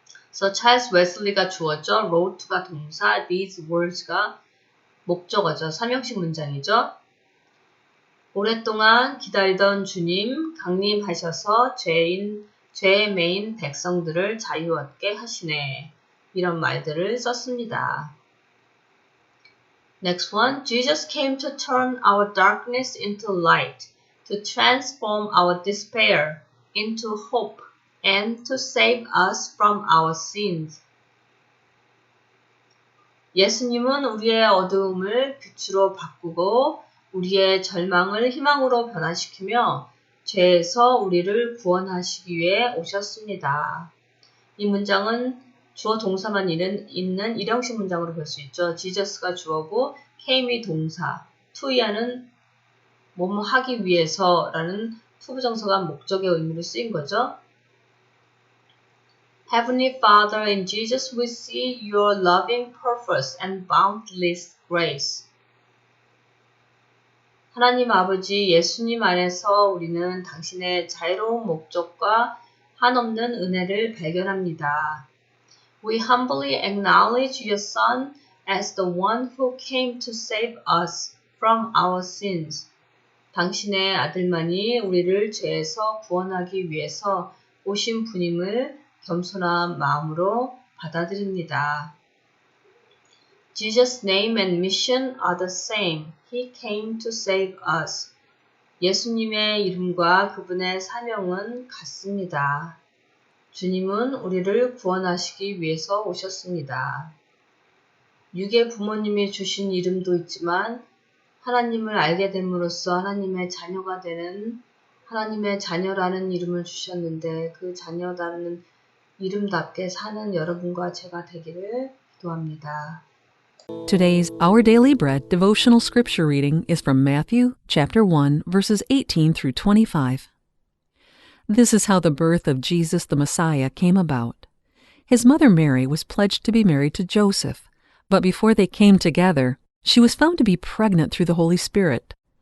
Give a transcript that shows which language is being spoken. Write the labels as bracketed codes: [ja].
[ko] 그래서 찰스 웨슬리가 주어죠. wrote가 동사, these words가 목적어죠. 삼형식 문장이죠. 오랫동안 기다리던 주님 강림하셔서 죄에 매인 백성들을 자유 얻게 하시네. 이런 말들을 썼습니다. [en] Next one. Jesus came to turn our darkness into light, to transform our despair into hope, and to save us from our sins. [ko] 예수님은 우리의 어두움을 빛으로 바꾸고 우리의 절망을 희망으로 변화시키며 죄에서 우리를 구원하시기 위해 오셨습니다. 이 문장은 주어 동사만 있는 일형식 문장으로 볼 수 있죠. Jesus가 주어고 came이 동사, to야는 뭐뭐 하기 위해서라는 투부정사가 목적의 의미로 쓰인 거죠. [en] Heavenly Father, in Jesus we see your loving purpose and boundless grace. [ko] 하나님 아버지, 예수님 안에서 우리는 당신의 자유로운 목적과 한없는 은혜를 발견합니다. [en] We humbly acknowledge your Son as the one who came to save us from our sins. [ko] 당신의 아들만이 우리를 죄에서 구원하기 위해서 오신 분임을 겸손한 마음으로 받아들입니다. [en] Jesus' name and mission are the same. He came to save us. [ko] 예수님의 이름과 그분의 사명은 같습니다. 주님은 우리를 구원하시기 위해서 오셨습니다. 육의 부모님이 주신 이름도 있지만 하나님을 알게 됨으로써 하나님의 자녀가 되는 하나님의 자녀라는 이름을 주셨는데 그 자녀라는 이름답게 사는 여러분과 제가 되기를 기도합니다. [en] Today's Our Daily Bread devotional scripture reading is from Matthew chapter 1 verses 18 through 25. This is how the birth of Jesus the Messiah came about. His mother Mary was pledged to be married to Joseph, but before they came together, she was found to be pregnant through the Holy Spirit.